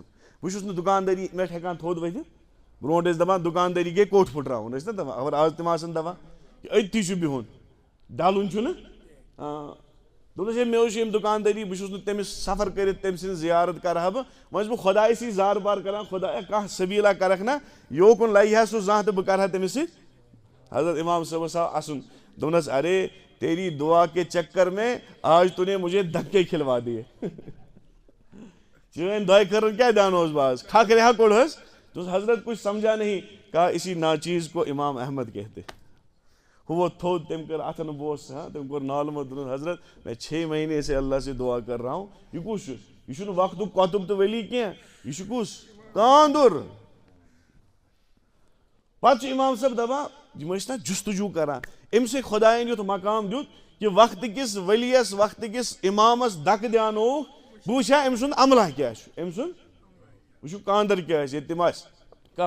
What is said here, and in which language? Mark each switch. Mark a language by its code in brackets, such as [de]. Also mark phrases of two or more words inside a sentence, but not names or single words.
[ks] بہٕ چھُس نہٕ دُکاندٲری پٮ۪ٹھ ہٮ۪کان تھوٚد ؤتھِتھ برونٛٹھ ٲسۍ دَپان دُکاندٲری گٔے کوٹھ پھٕٹراوُن ٲسۍ نا دَپان اگر آز تِم آسَن دَپان کہِ أتھی چھُ بِہُن ڈَلُن چھُنہٕ دوٚپنَس ہے مےٚ اوس ییٚمہِ دُکاندٲری بہٕ چھُس نہٕ تٔمِس سفر کٔرِتھ تٔمۍ سٕنٛز زیارت کَرٕ ہا بہٕ وۄنۍ چھُس بہٕ خۄدایسٕے زار پار کَران خۄدایا کانٛہہ سبیٖلا کَرکھ نا یوکُن لَگہِ ہا سُہ زانٛہہ تہٕ بہٕ کَرٕ ہا تٔمِس سۭتۍ حضرت اِمام صٲبَس آو اَسُن دوٚپنَس [ur] ارے تیری دعا کے چکر میں آج تو نے مجھے دھکے کھلوا دیے [ks] چٲنۍ دۄیہِ خٲرن کیٛاہ دیٛانووس بہٕ آز کھا کرے ہا کوٚڑہَس دوٚپُس حضرت [ur] کچھ سمجھا نہیں کہا اسی ناچیز کو امام احمد کہتے [ks] ہُہ ووٚتھ تھوٚد تٔمۍ کٔر اَتھن بوس تٔمۍ کوٚر نالہٕ دوٚپُن حضرت [ur] میں 6 مہینے سے اللہ سے دعا کر رہا ہوں [ks] یہِ کُس چھُ یہِ چھُنہٕ وقتُک کۄتُب تہٕ ؤلی کینٛہہ یہِ چھُ کُس کاندُر پتہٕ چھُ اِمام صٲب دپان یِم ٲسۍ نا جُستجوٗ کران أمسٕے خۄدایَن یُتھ مقام دیُت کہِ وقتہٕ کِس ؤلِیَس وقتہٕ کِس اِمامَس دَکہٕ دیٛانووُکھ بہٕ وٕچھِ ہا أمۍ سُنٛد عملہ کیٛاہ چھُ أمۍ سُنٛد وٕچھِو کاندر کیٛاہ آسہِ ییٚتہِ تِم آسہِ کانٛہہ